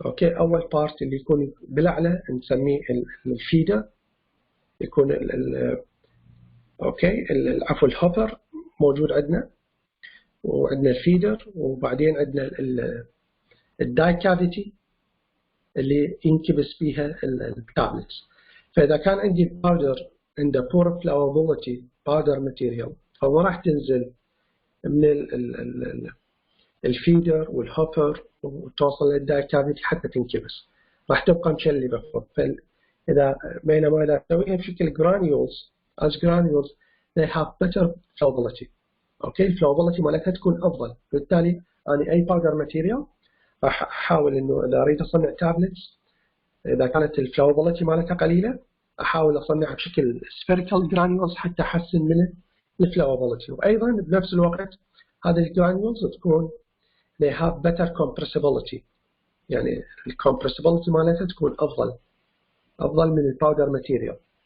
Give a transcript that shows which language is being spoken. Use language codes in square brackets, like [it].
[ar] اوكي، اول بارت اللي يكون بالاعلى نسميه الفيدر، يكون اوكي عفوا الهوبر موجود عندنا، وعندنا الفيدر، وبعدين عندنا الداي كافيتي اللي ينكبس فيها التابلتس. فاذا كان عندي باودر عنده poor flowability powder material فما راح تنزل من الفيدر والهوبر وتوصل للداي كافيتي حتى تنكبس، راح تبقى مشلبه فوق. فاذا بينما اذا تسويها بشكل granules [en] as granules they have better flowability. [ar] اوكي، الفلوبيليتي مالتها تكون افضل. بالتالي انا اي باودر ماتيريال راح احاول انه اذا اريد اصنع تابلتس اذا كانت الفلوبيليتي مالتها قليله احاول اصنعها بشكل spherical granules حتى احسن من الفلوبيليتي. وايضا بنفس الوقت هذه الجرانيولز تكون [en] they have better compressibility، [ar] يعني الكمبرسيبيليتي مالتها تكون افضل من الباودر ماتيريال.